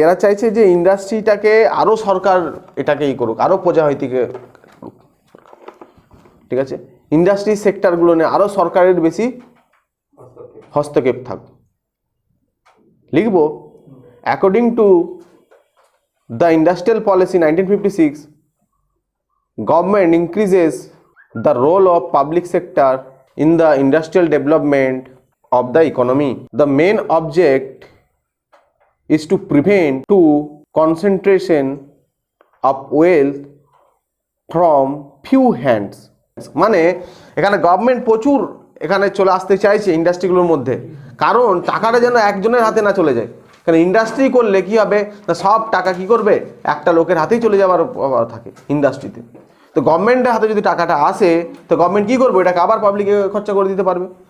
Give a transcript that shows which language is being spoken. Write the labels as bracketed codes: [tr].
[bn] এরা চাইছে যে ইন্ডাস্ট্রিটাকে আরও সরকার এটাকে করুক, আরও প্রজাহিতিকে করুক, ঠিক আছে? ইন্ডাস্ট্রি সেক্টরগুলো নিয়ে আরও সরকারের বেশি হস্তক্ষেপ থাকুক। লিখবো, [en] according to the industrial policy 1956, government increases the role of public sector in the industrial development of the economy. The main object is to prevent to concentration of wealth from few hands. [bn] মানে এখানে government প্রচুর এখানে চলে আসতে চাইছে ইন্ডাস্ট্রিগুলোর মধ্যে, কারণ টাকাটা যেন একজনের হাতে না চলে যায়। কারণ ইন্ডাস্ট্রি করলে কি হবে না, সব টাকা কি করবে, একটা লোকের হাতেই চলে যাওয়ার থাকে ইন্ডাস্ট্রিতে। তো গভর্নমেন্টের হাতে যদি টাকাটা আসে তো গভর্নমেন্ট কী করবে, এটাকে আবার পাবলিকে খরচা করে দিতে পারবে।